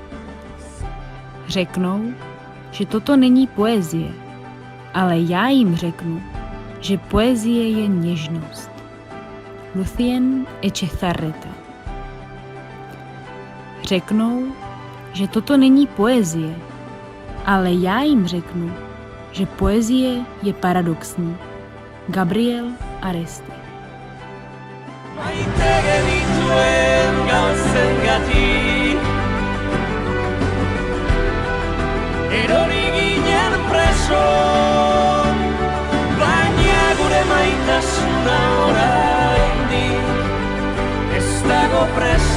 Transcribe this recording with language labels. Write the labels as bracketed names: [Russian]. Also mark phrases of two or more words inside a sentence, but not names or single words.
[Czech] Řeknou, že toto není poezie, ale já jim řeknu, že poezie je něžnost. Lucien Echezarreta. Řeknou, že toto není poezie, ale já jim řeknu, že poezie je paradoxní. Gabriel Aresty. [Basque] Maite genituen gauzengatik erori ginen preso, baina gure maitasuna oraindik ez dago preso.